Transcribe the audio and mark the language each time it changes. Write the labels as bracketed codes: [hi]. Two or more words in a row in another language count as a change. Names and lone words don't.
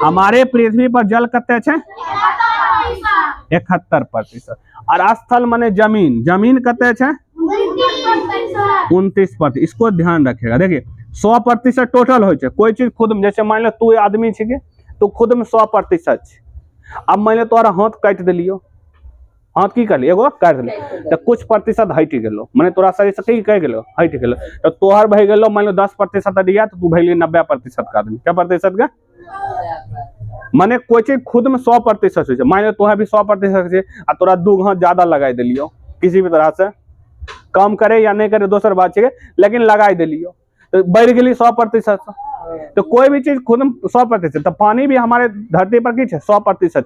[anp] हमारे पृथ्वी पर जल कते छे 71%। और स्थल माने जमीन, जमीन कते छे 29%। [hi] इसको ध्यान रखेगा। [anp] देखिए 100% टोटल हो छे कोई चीज खुद में, जैसे मान लो तू आदमी छे तो खुद में 100% छे। अब मान लो तोरा हाथ काट दिलियो, हाथ की कर एगो काट दिलियो तो कुछ प्रतिशत हट गेलो, माने तोरा शरीर से की कह गेलो हट गेलो, तो तोहर भई गेलो मान लो 10% दिया तो तू भइली 90% का आदमी। [hi] क्या प्रतिशत का माने कोई चीज खुद में 100% है। [anp] मान लो तोहर भी 100% है आ तोरा 2 हाथ ज्यादा लगाई दिलियो किसी भी तरह से, कम करे या नहीं करे दोसर बात है, लेकिन लगाई दिलियो तो बढ़ गई 100%। [hi] तो कोई भी चीज खुद में 100%, तो पानी भी हमारे धरती पर की 100% है।